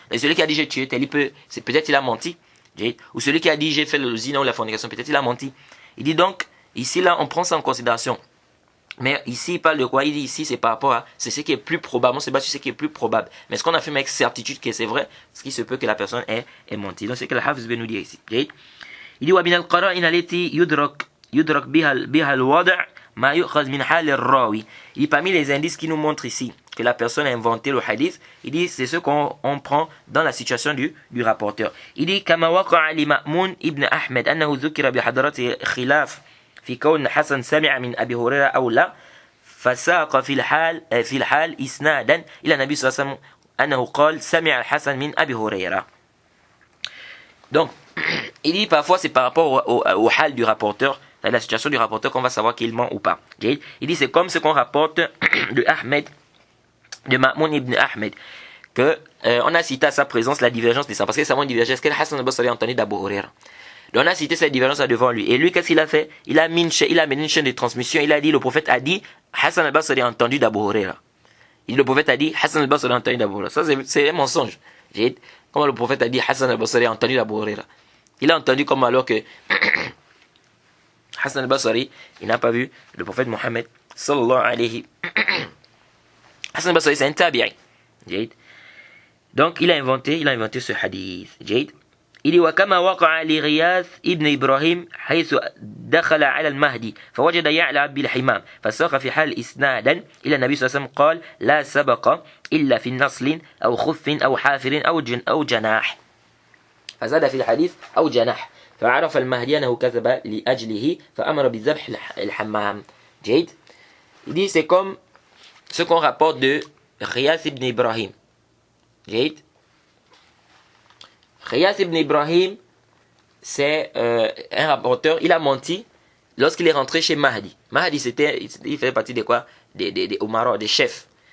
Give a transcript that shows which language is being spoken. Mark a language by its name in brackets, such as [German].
[French] Et celui qui a dit j'ai tué tel, peut-être il a menti. Ou celui qui a dit j'ai fait le zina ou la fornication, peut-être il a menti. Il dit donc, ici là, on prend ça en considération. Mais ici, il parle de quoi? Il dit ici, c'est par rapport à, c'est ce qui est plus probable, on se base sur ce qui est plus probable. Mais ce qu'on affirme avec certitude que c'est vrai, ce qui se peut que la personne ait menti. Donc c'est ce que le Hafiz veut nous dire ici. Il dit, [Arabic] وَبِنَ الْقَرَائِنَ الَّتِي يُدْرَكْ بِهَا الْوَضْعِ مَا يُؤْخَذْ مِنْ حَالِ الرَّاوِي. [French] Il dit, parmi les indices qui nous montrent ici que la personne a inventé le hadith, il dit, c'est ce qu'on prend dans la situation du rapporteur. Il dit, [Arabic] كَمَا وَقَعَ لِمَأْمُونَ ibn Ahmed أَنَّهُ ذُكِرَ بِحَضْرَةِ خِلَافٍ في كون حسن سمع من أبي هريرة أو لا فساق في الحال إسنادا إلى النبي صلى الله عليه وسلم أنه قال سمع الحسن من أبي هريرة. [French] Donc, il dit parfois c'est par rapport au hal du rapporteur, à la situation du rapporteur qu'on va savoir qu'il ment ou pas. Il dit c'est comme ce qu'on rapporte de Ahmed, de Ma'moun ibn Ahmed, que on a cité à sa présence la divergence des sangs, parce que c'est vraiment une divergence que Hassan al-Basri a entendu d'Abu Huraira. Donc on a cité cette divergence devant lui. Et lui, qu'est-ce qu'il a fait? Il a mené une chaîne de transmission. Il a dit, le prophète a dit, Hassan al-Basri a entendu d'Abu Huraira. Le prophète a dit, Hassan al-Basri a entendu d'Abu Huraira. Ça, c'est un mensonge. Comment le prophète a dit, Hassan al-Basri a entendu d'Abu Huraira? Il a entendu comme alors que Hassan al-Basri, il n'a pas vu le prophète Mohammed sallallahu alayhi. Hassan al-Basri, c'est un tabi'i. Donc il a inventé ce hadith. Il dit [Arabic] وكما وقع لغياث ابن إبراهيم حيث دخل على المهدي فوجد يعلى بالحمام فساق في حال إسنادا إلى النبي صلى الله عليه وسلم قال لا سبق إلا في نصل أو خف أو حافر أو جناح فزاد في الحديث أو جناح فعرف المهدي أنه كذب لأجله فأمر بذبح الحمام. جيد. [French] Il dit c'est comme ce qu'on rapporte de Ghiyath ibn Ibrahim. Jade. Ghiyath ibn Ibrahim, c'est un rapporteur, il a menti lorsqu'il est rentré chez Mahdi. Mahdi, il fait partie de quoi? Des Omara, des chefs.